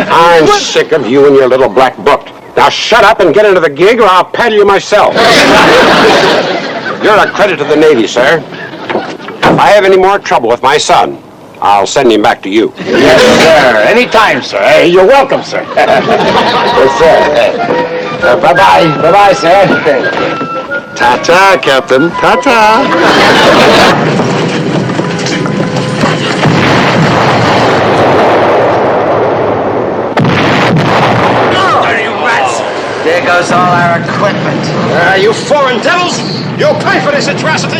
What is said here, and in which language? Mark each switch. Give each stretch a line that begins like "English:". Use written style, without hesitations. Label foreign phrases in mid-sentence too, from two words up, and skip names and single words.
English: I'm sick of you and your little black book. Now shut up and get into the gig, or I'll paddle you myself. You're a credit to the Navy, sir. If I have any more trouble with my son, I'll send him back to you. Yes, sir. Anytime, sir. Hey, you're welcome, sir. Yes, sir. Bye-bye. Bye-bye, sir. Ta-ta, Captain. Ta-ta. There goes all our equipment. You foreign devils! You'll pay for this atrocity!